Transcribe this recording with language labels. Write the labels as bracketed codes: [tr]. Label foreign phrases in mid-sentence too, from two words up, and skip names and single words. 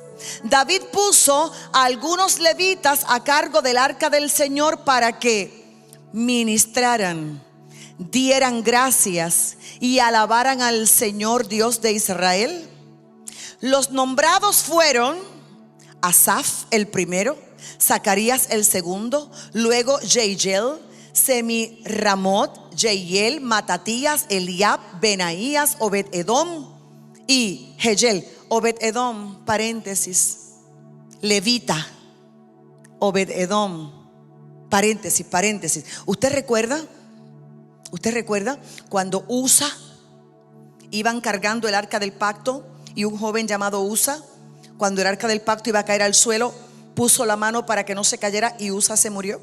[es] David puso a algunos levitas a cargo del arca del Señor para que ministraran, dieran gracias y alabaran al Señor Dios de Israel. Los nombrados fueron Asaf el primero, Zacarías el segundo, luego Jeiel, Semiramot, Jeiel, Matatías, Eliab, Benaías, Obed-edom y Jeiel. Obed-edom, paréntesis, levita. Obed-edom, paréntesis. ¿Usted recuerda cuando Usa iban cargando el arca del pacto y un joven llamado Usa, cuando el arca del pacto iba a caer al suelo, puso la mano para que no se cayera y Usa se murió?